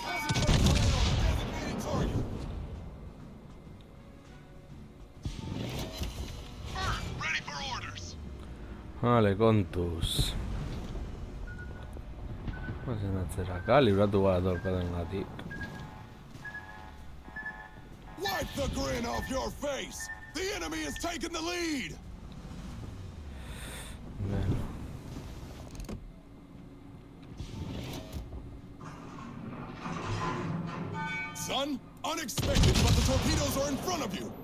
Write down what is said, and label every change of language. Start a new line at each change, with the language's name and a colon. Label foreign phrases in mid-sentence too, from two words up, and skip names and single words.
English: Concentrate fire on the designated target. Bird, ready for orders.
Basque: Vale, kontuz. Bazen atzeraka, libratu gara torpedoen gatik.
English: Wipe the grin off your face! The enemy has taken the lead! Bueno. Son, unexpected, but the torpedoes are in front of you!